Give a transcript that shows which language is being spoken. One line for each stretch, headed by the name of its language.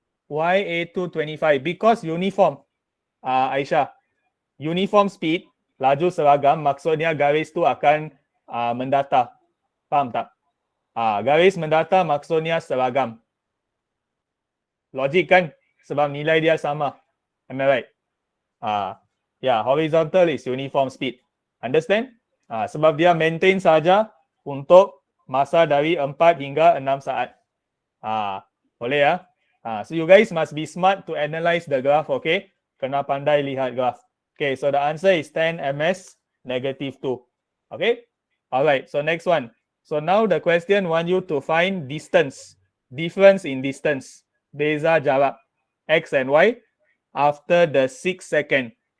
Malay: YA225
English: because uniform.
Malay: Aisyah,
English: uniform speed,
Malay: laju seragam, maksudnya garis tu akan mendata. Faham tak? Garis mendata maksudnya seragam. Logik kan? Sebab nilai dia sama.
English: Am I right? Yeah, horizontal is uniform speed. Understand?
Malay: Sebab dia maintain saja untuk masa dari 4 hingga 6 saat. Boleh ya?
English: So you guys must be smart to analyze the graph, okay?
Malay: Kena pandai lihat graph.
English: Okay, so the answer is 10 ms negative 2. Okay? Alright, so next one. So now the question want you to find distance. Difference in distance.
Malay: Beza jarak.
English: X and Y after the 6 second.